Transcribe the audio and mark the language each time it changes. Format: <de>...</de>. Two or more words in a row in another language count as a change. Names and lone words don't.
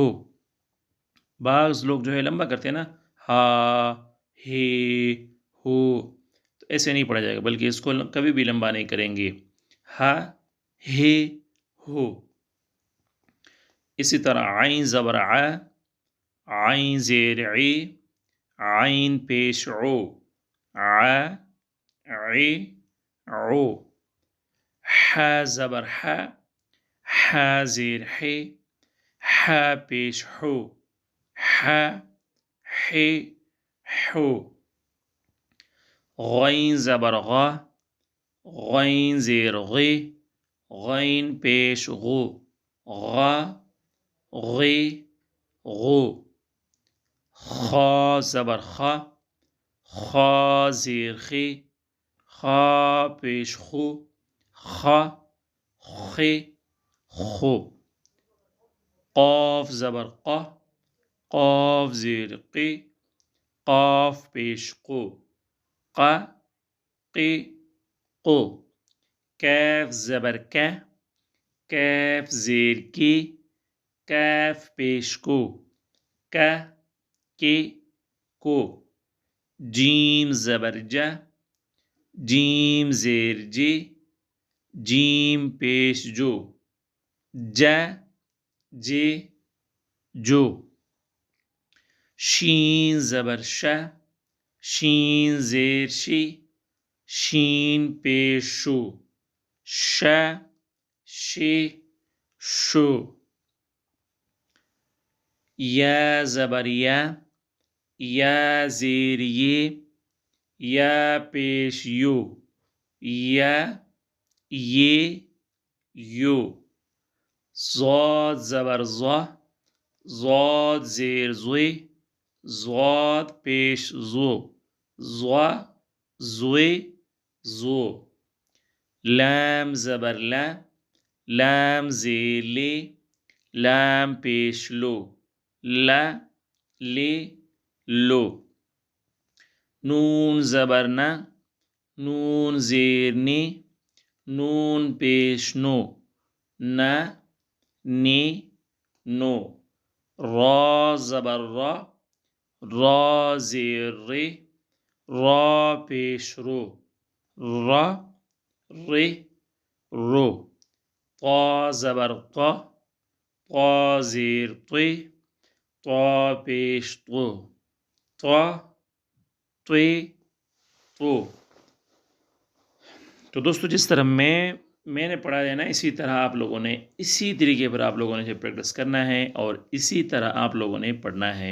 <ur>بعض لوگ جو ہے لمبا کرتے ہیں نا، ہا ہے ہو، تو ایسے نہیں پڑھا جائے گا، بلکہ اس کو کبھی بھی لمبا نہیں کریں گے. ہا ہے ہو. اسی طرح عین زبر ع، عین زیر عی، عین پیش عو، ع عی عو. ح زبر ح، ح زیر ح، ح پیش حو، ح ح حو. غین زبر غ، غین زیر غی، غین پیش غو، غ غی غو. خا زبر خا، خا زیر خی، خا پیش خو، خا خی خو. قاف زبر قا، قاف زیر قی، قاف پیش قو، قا قی قو. کیف زبر کا، کیف زیر کی، کیف پیش کو، کا کی کو. جیم زبر جا، جیم زیر جی، جیم پیش جو، جا جی جو. شین زبر شا، شین زیر شی، شین پیش شو، شا شی شو. یا زبر یا، یا زیر یہ، یا پیش یو، یا یہ یو. ضاد زبر ضا، ضاد زیر زوی، ضاد پیش زو، ضا زوی زو. لام زبر لا، لام زیر لی، لام پیش لو، لا لی لو. نون زبر نا، نون زیر نی، نون پیش نو، نا نی نو. را زبر را، را زیر ری، را پیش رو، را ری رو. طا زبر طا، طا زیر طی، طا پیش طو، طا طی طو. تو دوستو جس طرح میں نے پڑھا ہے نا، اسی طرح آپ لوگوں نے اسی طریقے پر آپ لوگوں نے پریکٹس کرنا ہے اور اسی طرح آپ لوگوں نے پڑھنا ہے.</ur>